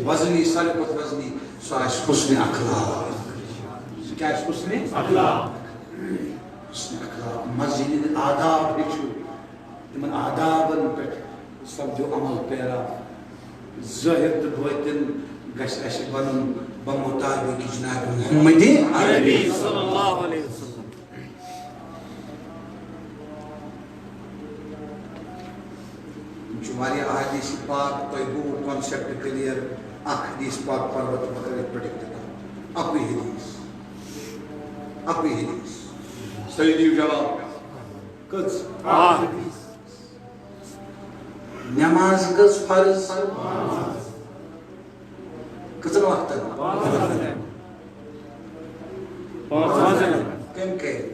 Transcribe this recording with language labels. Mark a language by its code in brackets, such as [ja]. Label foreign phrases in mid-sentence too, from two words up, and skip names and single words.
[ks] وزنی ساروی کھۄتہٕ وزنی سُہ آسہِ حُسنِ اخلاق سُہ کیٛاہ آسہِ حُسنِ اخلاق حُسنِ اخلاق مسجد ہٕنٛدۍ آداب ہیٚچھِو تِمن آدابن پٮ۪ٹھ سپدِو عمل پیرا ظٲہِر تہٕ بٲطِن گژھِ اَسہِ بنُن بمطابق جناب محمد عربی [ar] صلی اللہ علیہ وسلم [ks] چھُ واریاہ احادیث پاک تۄہہِ گوٚوُ [en] concept clear [ks] اکھ حدیث پاک پرو تہٕ بہٕ کَرٕ یِتھ پٲٹھۍ اِفتِتاح اَکُے حدیث صحیح دِیِو جواب کٔژ نماز کٔژ فرض کٔژن وقتن کٔمۍ کٔرۍ